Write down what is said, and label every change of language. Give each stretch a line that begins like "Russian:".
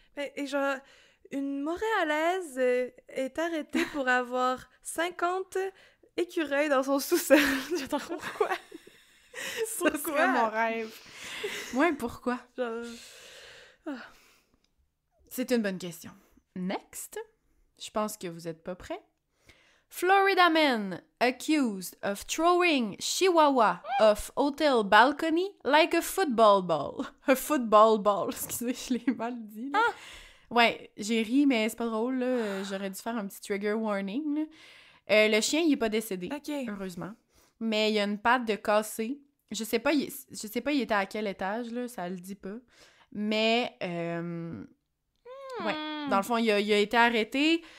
French: Ben, et genre, une Montréalaise est arrêtée pour avoir 50 écureuils dans son sous-sol. J'attends, pourquoi? Ça serait mon rêve. Ouais, pourquoi? Genre... C'est une bonne question. Next. Je pense que vous êtes pas prêts.
English: Florida man accused of throwing chihuahua off hotel balcony like a football ball. A football ball.
French: Excusez, je l'ai mal dit. Là. Ah! Ouais, j'ai ri, mais c'est pas drôle. Là. J'aurais dû faire un petit trigger warning. Là. Le chien, il est pas décédé, heureusement. Mais il y a une patte de cassée. Je sais pas, il était à quel étage, là, ça le dit pas. Mais, ouais, dans le fond, il a été arrêté.